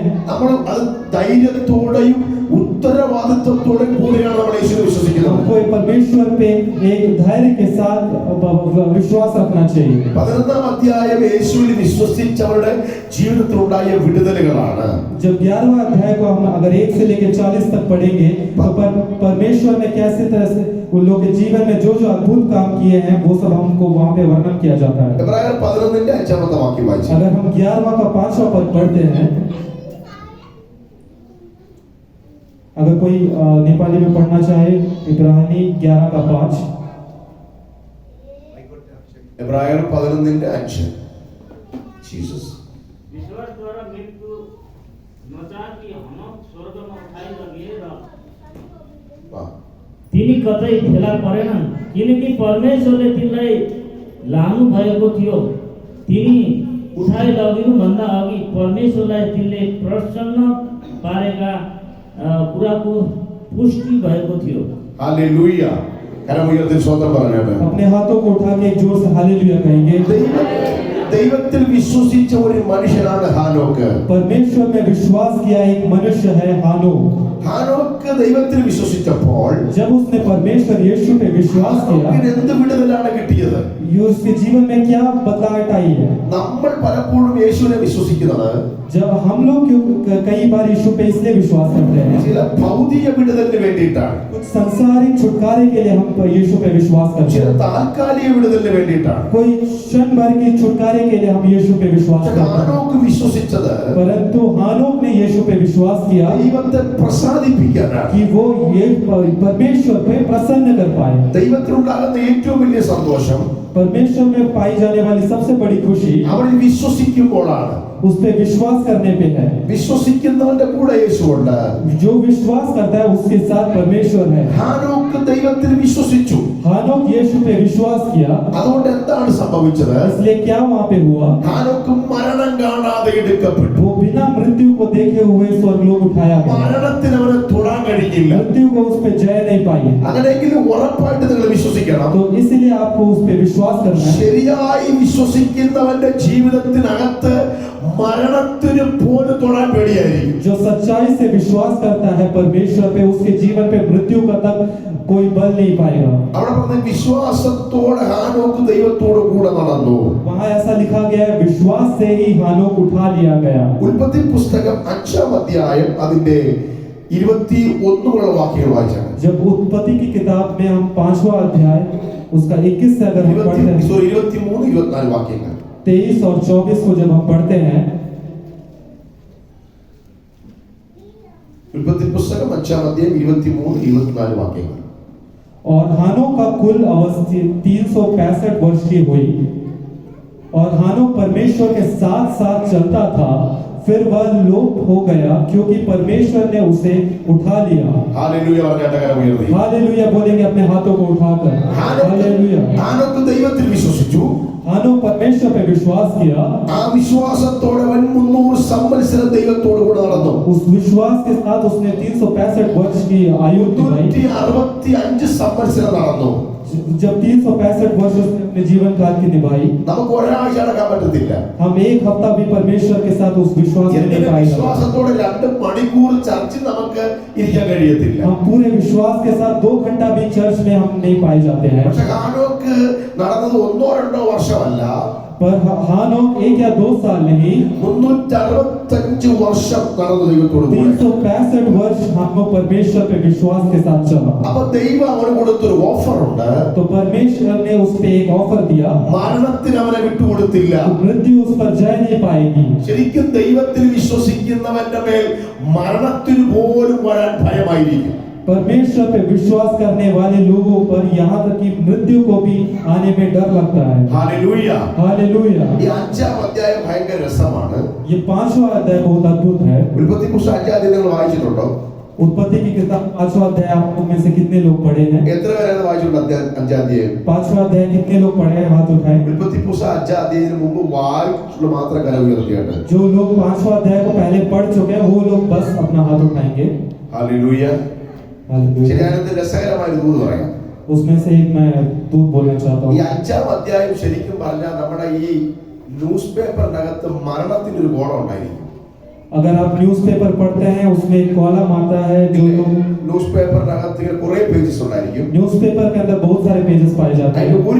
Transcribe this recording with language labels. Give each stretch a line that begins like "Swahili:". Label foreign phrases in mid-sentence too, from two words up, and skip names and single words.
Malayalam: നമ്മൾ അത് ധൈര്യത്തോടെയും ഉത്തരവാദിത്വത്തോടെയും കൂടിയാണ് നമ്മൾ യേശുവിനെ വിശ്വസിക്കുന്നത്.
Hindi: हमको परमेश्वर पे एक धैर्य के साथ विश्वास रखना चाहिए।
Malayalam: 11-ാം അധ്യായം യേശുവിൽ വിശ്വസിച്ചവരുടെ ജീവിതത്തിലുണ്ടായ വിടുതലുകളാണ്.
Hindi: जब 11वां अध्याय को हम अगर 1 से लेकर 40 तक पढ़ेंगे, तो परमेश्वर ने कैसे तरह से उन लोगों के जीवन में जो जो अद्भुत काम किए हैं, वो सब हमको वहाँ पे वर्णन किया जाता है।
Malayalam: എബ്രായർ 11-ന്റെ 5-ാമത്തെ വാക്യം വായിച്ചു.
Hindi: अगर हम 11वां का 5वां पद पढ़ते हैं, अगर कोई नेपाली में पढ़ना चाहे, इब्रानी 11 का 5।
Malayalam: എബ്രായർ 11-ന്റെ 5. ജീസസ്.
Nepali: विश्वास द्वारा मृत्यु नचाकी हनक स्वर्गमा उठाइ लगिएर
Malayalam: വാ.
Nepali: तिनी कतै फेला परेनन्, किनकि परमेश्वरले तिनलाई लानु भएको थियो। तिनी उठाइ लगिनु भन्दा अघि परमेश्वरलाई तिनले प्रसन्न पारेका कुराको पुष्टि भएको थियो।
Malayalam: ഹല്ലേലൂയ. കരമുയർത്തി സ്വന്തം പറഞ്ഞാട്ടെ.
Hindi: अपने हाथों को उठा के एक जोर से हालेलुया कहेंगे।
Malayalam: ദൈവത്തിൽ വിശ്വസിച്ച ഒരു മനുഷ്യനാണ് ഹാനോക്ക്.
Hindi: परमेश्वर में विश्वास किया एक मनुष्य है हानोक।
Malayalam: ഹാനോക്ക് ദൈവത്തിൽ വിശ്വസിച്ചപ്പോൾ
Hindi: जब उसने परमेश्वर यीशु पे विश्वास किया,
Malayalam: ഹാനോക്കിന് എന്ത് വിടുതലാണ് കിട്ടിയത്?
Hindi: ये उसके जीवन में क्या बदलावट आई है।
Malayalam: നമ്മൾ പലപ്പോഴും യേശുവിനെ വിശ്വസിക്കുന്നത്
Hindi: जब हम लोग कई बार यीशु पे इसलिए विश्वास करते हैं,
Malayalam: ചില ഭൗതിക വിടുതലിന് വേണ്ടിയിട്ടാണ്,
Hindi: कुछ सांसारिक छुटकारे के लिए हम यीशु पे विश्वास करते
Malayalam: ചില
Hindi: हैं,
Malayalam: താൽക്കാലിക വിടുതലിന് വേണ്ടിയിട്ടാണ്.
Hindi: कोई क्षण भर के छुटकारे के लिए हम यीशु पे विश्वास करते हैं।
Malayalam: ഹാനോക്ക് വിശ്വസിച്ചത്
Hindi: परंतु हानोक ने यीशु पे विश्वास किया
Malayalam: ദൈവത്തെ പ്രസാദിപ്പിക്കാനാണ്.
Hindi: कि वो ये परमेश्वर पे प्रसन्न कर पाए।
Malayalam: ദൈവത്തിനുണ്ടാകുന്ന ഏറ്റവും വലിയ സന്തോഷം
Hindi: परमेश्वर में पाई जाने वाली सबसे बड़ी खुशी
Malayalam: അവരിൽ വിശ്വസിക്കുമ്പോഴാണ്.
Hindi: उस पे विश्वास करने पे है।
Malayalam: വിശ്വസിക്കുന്നവന്റെ കൂടെ യേശുവുണ്ട്.
Hindi: जो विश्वास करता है उसके साथ परमेश्वर है।
Malayalam: ഹാനോക്ക് ദൈവത്തിൽ വിശ്വസിച്ചു.
Hindi: हानोक यीशु पे विश्वास किया,
Malayalam: അതുകൊണ്ട് എന്താണ് സംഭവിച്ചത്?
Hindi: इसलिए क्या वहाँ पे हुआ?
Malayalam: ഹാനോക്ക് മരണം കാണാതെ എടുക്കപ്പെട്ടു.
Hindi: वो बिना मृत्यु को देखे हुए स्वर्गलोक उठाया गया।
Malayalam: മരണത്തിന് അവനെ തൊടാൻ കഴിഞ്ഞില്ല.
Hindi: मृत्यु को उस पे जय नहीं पाई।
Malayalam: അങ്ങനെയെങ്കിലും ഉറപ്പായിട്ട് നിങ്ങൾ വിശ്വസിക്കണം.
Hindi: तो इसलिए आपको उस पे विश्वास करना है।
Malayalam: ശരിയായി വിശ്വസിക്കുന്നവന്റെ ജീവിതത്തിനകത്ത് മരണത്തിന് പോലും തൊടാൻ പേടിയായിരിക്കും.
Hindi: जो सच्चाई से विश्वास करता है परमेश्वर पे, उसके जीवन पे मृत्यु का तक कोई बल नहीं पाएगा।
Malayalam: അവിടെ പറഞ്ഞ വിശ്വാസത്തോടെ ഹാനോക്ക് ദൈവത്തോട് കൂടെ നടന്നു.
Hindi: वहाँ ऐसा लिखा गया है, विश्वास से ही हानोक उठा लिया गया।
Malayalam: ഉൽപ്പത്തി പുസ്തകം 5-ാം അധ്യായം അതിന്റെ 21 വാക്യങ്ങൾ വായിച്ചാൽ
Hindi: जब उत्पत्ति की किताब में हम 5वां अध्याय उसका 21 से अगर हम पढ़ते हैं,
Malayalam: 23-24 വാക്യങ്ങൾ
Hindi: 23 और 24 को जब हम पढ़ते हैं,
Malayalam: ഉൽപ്പത്തി പുസ്തകം 5-ാം അധ്യായം 23-24 വാക്യങ്ങൾ.
Hindi: और हानोक का कुल अवस्था 365 वर्ष की हुई, और हानोक परमेश्वर के साथ साथ चलता था, फिर वह लोप हो गया क्योंकि परमेश्वर ने उसे उठा लिया।
Malayalam: ഹല്ലേലൂയ പറഞ്ഞാട്ടെ കരമുയർത്തി.
Hindi: हालेलुया बोलेंगे अपने हाथों को उठाकर। हालेलुया।
Malayalam: ഹാനോക്ക് ദൈവത്തിൽ വിശ്വസിച്ചു.
Hindi: हानोक परमेश्वर पे विश्वास किया,
Malayalam: ആ വിശ്വാസത്തോടെ അവൻ 300 സംവത്സരം ദൈവത്തോട് കൂടെ നടന്നു.
Hindi: उस विश्वास के साथ उसने 365 वर्ष की आयु निभाई,
Malayalam: 365 സംവത്സരം നടന്നു.
Hindi: जब 365 वर्ष उसने अपने जीवन काल की निभाई,
Malayalam: നമുക്ക് ഒരാഴ്ച നടക്കാൻ പറ്റത്തില്ല.
Hindi: हम एक हफ्ता भी परमेश्वर के साथ उस विश्वास में नहीं
Malayalam: എന്തിന്
Hindi: पाएगा।
Malayalam: വിശ്വാസത്തോടെ 2 മണിക്കൂർ ചർച്ചിൽ നമുക്ക് ഇരിക്കാൻ കഴിയത്തില്ല.
Hindi: हम पूरे विश्वास के साथ 2 घंटा भी चर्च में हम नहीं पाए जाते हैं।
Malayalam: പക്ഷെ ഹാനോക്ക് നടന്നത് 1-2 വർഷമല്ല,
Hindi: पर हानोक 1 या 2 साल नहीं,
Malayalam: 365 വർഷം നടന്നു ദൈവത്തോട് കൂടെ.
Hindi: 365 वर्ष हानोक परमेश्वर पे विश्वास के साथ चला।
Malayalam: അപ്പൊ ദൈവം അവന് കൊടുത്തൊരു ഓഫർ ഉണ്ട്.
Hindi: तो परमेश्वर ने उस पे एक ऑफर दिया,
Malayalam: മരണത്തിന് അവനെ വിട്ടുകൊടുത്തില്ല.
Hindi: तो मृत्यु उस पर जय नहीं पाएगी।
Malayalam: ശരിക്കും ദൈവത്തിൽ വിശ്വസിക്കുന്നവന്റെ മേൽ മരണത്തിന് പോലും വരാൻ ഭയമായിരിക്കും.
Hindi: परमेश्वर पे विश्वास करने वाले लोगों पर यहाँ तक कि मृत्यु को भी आने में डर लगता है।
Malayalam: ഹല്ലേലൂയ.
Hindi: हालेलुया।
Malayalam: ഈ 5-ാം അധ്യായം ഭയങ്കര രസമാണ്.
Hindi: ये 5वां अध्याय बहुत अद्भुत है।
Malayalam: ഉൽപ്പത്തി പുസ്തകം 5-ാം അധ്യായം നിങ്ങൾ വായിച്ചിട്ടുണ്ടോ?
Hindi: उत्पत्ति की किताब 5वां अध्याय आप लोग में से कितने लोग पढ़े हैं?
Malayalam: എത്ര പേരാണ് വായിച്ചിട്ടുണ്ട് 5-ാം അധ്യായം?
Hindi: 5वां अध्याय कितने लोग पढ़े हैं? हाथ उठाएं।
Malayalam: ഉൽപ്പത്തി പുസ്തകം 5-ാം അധ്യായത്തിന് മുമ്പ് വായിച്ചുള്ള മാത്രം കരം ഉയർത്തിയാണ്.
Hindi: जो लोग 5वां अध्याय को पहले पढ़ चुके हैं वो लोग बस अपना हाथ उठाएंगे।
Malayalam: ഹല്ലേലൂയ.
Hindi: हालेलुया।
Malayalam: ശരിയാനത്തെ രസകരമായ ഒരു ദൂത് പറയാം.
Hindi: उसमें से एक मैं दूत बोलना चाहता
Malayalam: ഈ
Hindi: हूँ।
Malayalam: 5-ാം അധ്യായം ശരിക്കും പറഞ്ഞാൽ നമ്മുടെ ഈ ന്യൂസ് പേപ്പറിനകത്ത് മരണത്തിന്റെ ഒരു ഗോളം ഉണ്ടായിരിക്കും.
Hindi: अगर आप न्यूज़पेपर पढ़ते हैं उसमें एक कॉलम आता है, जो लोग
Malayalam: ന്യൂസ് പേപ്പറിനകത്ത് ഇങ്ങനെ കുറെ പേജസ് ഉണ്ടായിരിക്കും.
Hindi: न्यूज़पेपर के अंदर बहुत सारे पेजेस पाए जाते
Malayalam: അതിന്റെ
Hindi: हैं।